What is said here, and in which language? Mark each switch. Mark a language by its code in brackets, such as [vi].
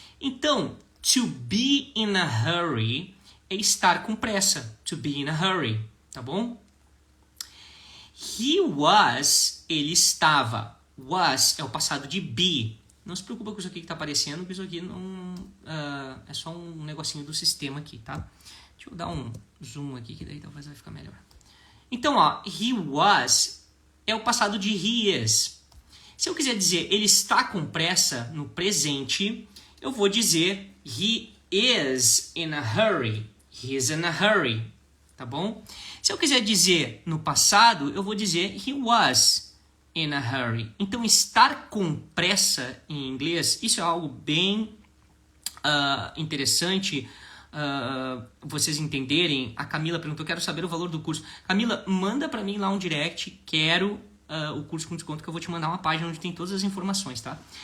[en] Então, to be in a hurry [pt] é estar com pressa. [en] To be in a hurry. [pt] Tá bom? [en] He was, [pt] ele estava. Was é o passado de be. Não se preocupa com isso aqui que está aparecendo, porque isso aqui não, é só um negocinho do sistema aqui, tá? Deixa eu dar um zoom aqui, que daí talvez vai ficar melhor. Então, ó, [en] he was [pt] é o passado de [en] he is. [pt] Se eu quiser dizer ele está com pressa no presente, eu vou dizer [en] he is in a hurry. He is in a hurry, [pt] tá bom? Se eu quiser dizer no passado, eu vou dizer [en] he was in a hurry. [pt] Então, estar com pressa em inglês, isso é algo bem interessante vocês entenderem. A Camila perguntou, quero saber o valor do curso. Camila, manda para mim lá um direct, quero o curso com desconto, que eu vou te mandar uma página onde tem todas as informações, tá?